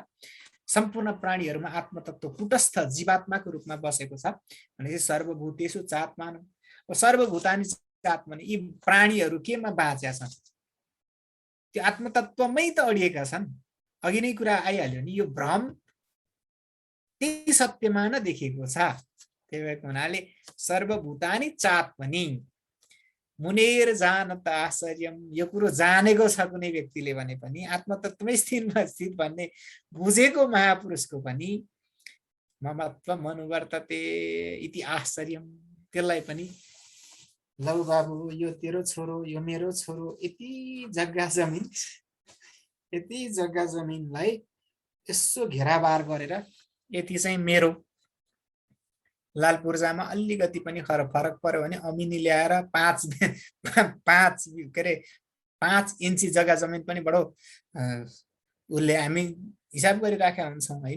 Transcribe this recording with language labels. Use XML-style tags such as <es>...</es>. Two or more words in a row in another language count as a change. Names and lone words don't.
<ne>सम्पूर्ण प्राणीहरूमा आत्मतत्व कुटस्थ जीवात्माको रूपमा बसेको छ भनेपछि</ne> <sa>सर्वभूतेषु चात्मानं सर्वभूतानि चात्मनि,</sa> <ne>यी प्राणीहरू केमा बाँचेका छन्? त्यो आत्मतत्वमै त अडिएका छन्। अघि नै कुरा आइहाल्यो नि, यो भ्रम त्यही सत्यमा न देखिएको छ। त्यही भएको हुनाले</ne> <sa>सर्वभूतानि चात्मनि मुनेर जानत आश्चर्यम,</sa> <ne>यो कुरो जानेको छ कुनै व्यक्तिले भने पनि, आत्मतत्वमै स्थित भन्ने बुझेको महापुरुषको पनि</ne> <sa>ममत्वम अनुवर्तते इति आश्चर्यम,</sa> <ne>त्यसलाई पनि लौ बाबु यो तेरो छोरो, यो मेरो छोरो, यति जग्गा जमिनलाई यसो घेराबार गरेर यति चाहिँ मेरो, लाल पूर्जामा अलिकति पनि फरक पर्यो भने अमिनी ल्याएर 5 इन्ची जग्गा जमिन पनि बडो उसले हामी हिसाब गरिराखेका हुन्छौँ हैन।</ne>